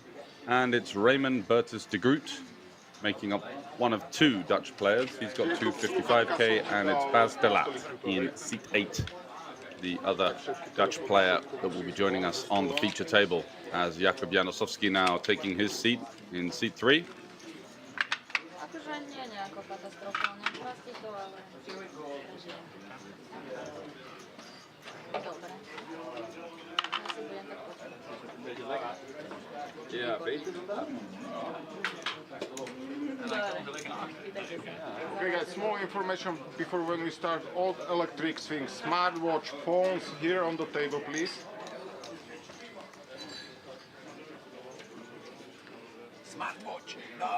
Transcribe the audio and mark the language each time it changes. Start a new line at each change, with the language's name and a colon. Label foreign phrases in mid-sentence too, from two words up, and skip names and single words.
English: And it's Raymond Bertus de Groot making up one of 2 Dutch players. He's got 255k, and it's Bas de Laat in seat 8, the other Dutch player that will be joining us on the feature table, as Jakub Janosowski now taking his seat in seat 3.
Slovak: Akože nie nejako katastrofálne. Pastí to, ale prežijem. Dobre. Ja si budem tak počítať.
Dutch: Ja, beter dan dat.
English: Okay, guys, small information before when we start. All electric things, smartwatch, phones, here on the table, please. Smartwatch. No.